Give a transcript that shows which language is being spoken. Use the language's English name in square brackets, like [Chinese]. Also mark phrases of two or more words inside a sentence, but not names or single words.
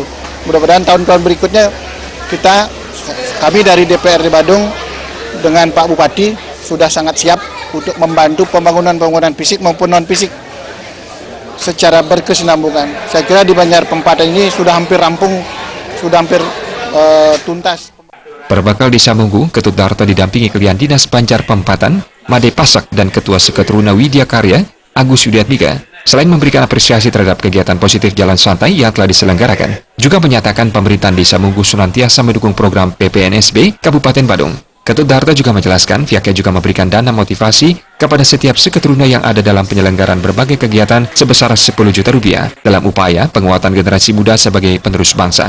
[Indonesian] Mudah-mudahan tahun-tahun berikutnya kami dari DPRD Badung dengan Pak Bupati sudah sangat siap untuk membantu pembangunan fisik maupun non-fisik secara berkesinambungan. Saya kira di Banjar Pempatan ini sudah hampir rampung, sudah hampir tuntas. Perbakal Desa Munggu, Ketut Darto didampingi Kelian Dinas Banjar Pempatan, Made Pasak, dan Ketua Seketruna Widya Karya, Agus Yudiatmika, selain memberikan apresiasi terhadap kegiatan positif jalan santai yang telah diselenggarakan, juga menyatakan pemerintahan Desa Munggu senantiasa mendukung program PPNSB Kabupaten Badung. Ketut Darto juga menjelaskan pihaknya juga memberikan dana motivasi kepada setiap Seketruna yang ada dalam penyelenggaraan berbagai kegiatan sebesar 10 juta rupiah dalam upaya penguatan generasi muda sebagai penerus bangsa.